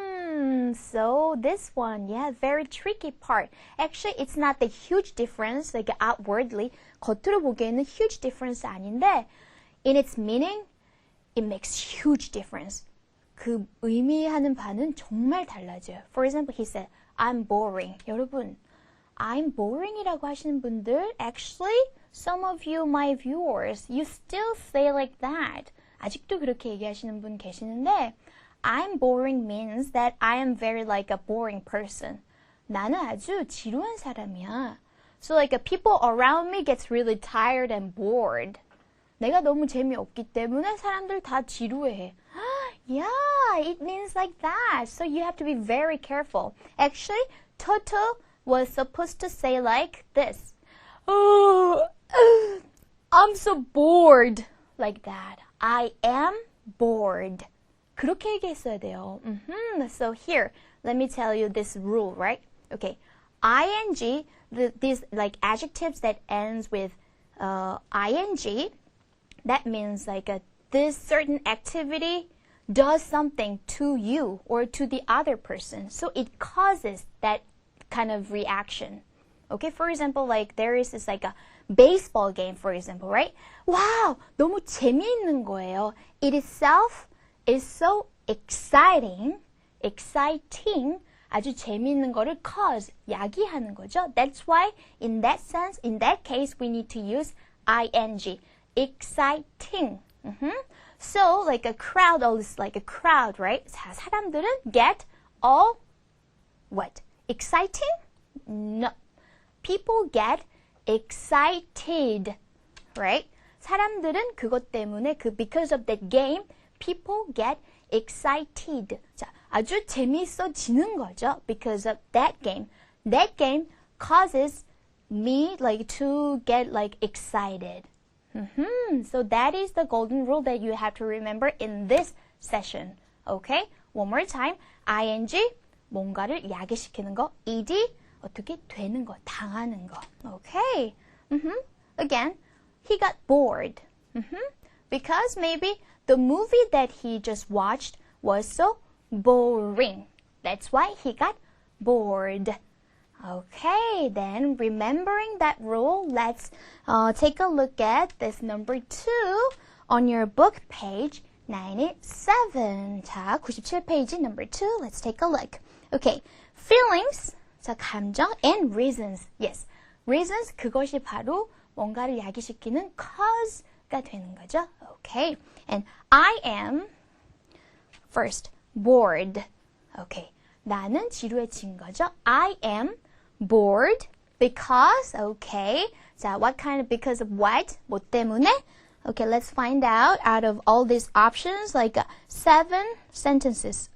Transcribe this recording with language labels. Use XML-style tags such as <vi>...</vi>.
<en>So this one, yeah, very tricky part. Actually, it's not the huge difference, like outwardly.</en> <ko>겉으로 보기에는</ko> <en>huge difference 아닌데, in its meaning, it makes huge difference.</en> <ko>그 의미하는 바는 정말 달라져요.</ko> <en>For example, he said, I'm boring. 여러분, I'm boring</en> <ko>이라고 하시는 분들,</ko> <en>actually, some of you, my viewers, you still say like that.</en> <ko>아직도 그렇게 얘기하시는 분 계시는데,</ko> <en>I'm boring means that I am very like a boring person.</en> <ko>나는 아주 지루한 사람이야.</ko> <en>So like people around me gets really tired and bored.</en> <ko>내가 너무 재미없기 때문에 사람들 다 지루해.</ko> <en>Yeah, it means like that. So you have to be very careful. Actually, Toto was supposed to say like this. Oh, I'm so bored. Like that. I am bored.</en> <ko>그렇게 얘기했어야 돼요.</ko> <en>So here, let me tell you this rule, right? Okay. ing, these like adjectives that ends with ing, that means like this certain activity does something to you or to the other person. So it causes that kind of reaction. Okay, for example, like there is this like a baseball game, for example, right?</en> <ko>Wow, 너무 재미있는 거예요.</ko> <en>It itself is so exciting,</en> <ko>아주 재미있는 거를</ko> <en>cause,</en> <ko>야기하는 거죠.</ko> <en>That's why in that sense, in that case, we need to use ing, exciting. So like a crowd, all this like a crowd, right?</en> <ko>자, 사람들은</ko> <en>get all what? Exciting? No. People get excited, right?</en> <ko>사람들은 그것 때문에</ko> <en>because of that game, people get excited.</en> <ko>자, 아주 재미있어지는 거죠.</ko> <en>Because of that game. That game causes me like to get like excited. So that is the golden rule that you have to remember in this session. Okay? One more time.</en> <ko>ing, 뭔가를 야기시키는 거. ed, 어떻게 되는 거, 당하는 거.</ko> <en>Okay. Again, he got bored. Because maybe the movie that he just watched was so boring. That's why he got bored. Okay, then remembering that rule, let's take a look at this number 2 on your book page 987.</en> <ko>자, 97페이지</ko> <en>number 2. Let's take a look. Okay, feelings.</en> <ko>자, 감정</ko> <en>and reasons.</en> <ko>Yes, reasons, 그것이 바로 뭔가를 야기시키는 cause가 되는 거죠.</ko> <en>Okay, and I am first bored. Okay,</en> <ko>나는 지루해진 거죠.</ko> <en>I am bored because, okay. 자, what kind of, because of what?</en> <ko>뭐 때문에?</ko> <en>Okay, let's find out of all these options, like 7 sentences.</en>